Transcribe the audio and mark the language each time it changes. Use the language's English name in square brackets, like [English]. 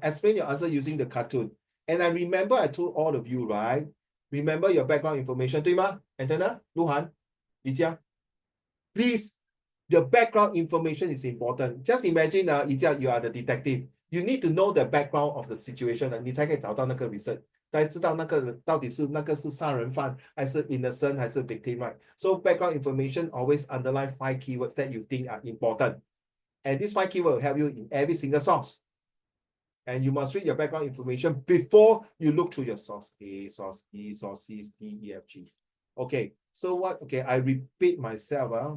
[English] Explain your answer using the cartoon. And I remember I told all of you, right? Remember your background information, 对吗?Antenna, Luhan, Yijia. Please, the background information is important. Just imagine, Yijia, you are the detective. You need to know the background of the situation, [Chinese] 你才可以找到那个 [English] research. [Chinese] 才知道那个到底是那个是杀人犯还是 innocent 还是 victim, right? [English] So background information always underline 5 keywords that you think are important. And this 5 keywords will help you in every single source. And you must read your background information before you look through your source A, source B, source C, D, E, F, G. Okay, so what? Okay, I repeat myself.